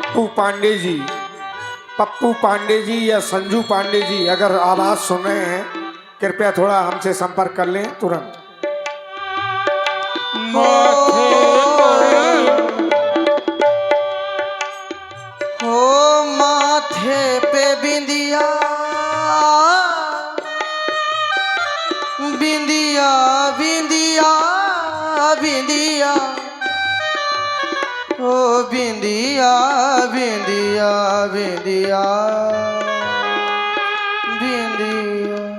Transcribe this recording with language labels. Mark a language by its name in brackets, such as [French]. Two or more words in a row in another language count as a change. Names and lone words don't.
[Hindi] पप्पू पांडे जी या संजू पांडे जी अगर आवाज सुन रहे हैं, कृपया थोड़ा हमसे संपर्क कर लें तुरंत। माथे पे बिंदिया बिंदिया बिंदिया बिंदिया ओ बिंदिया बिंदिया बिंदिया बिंदिया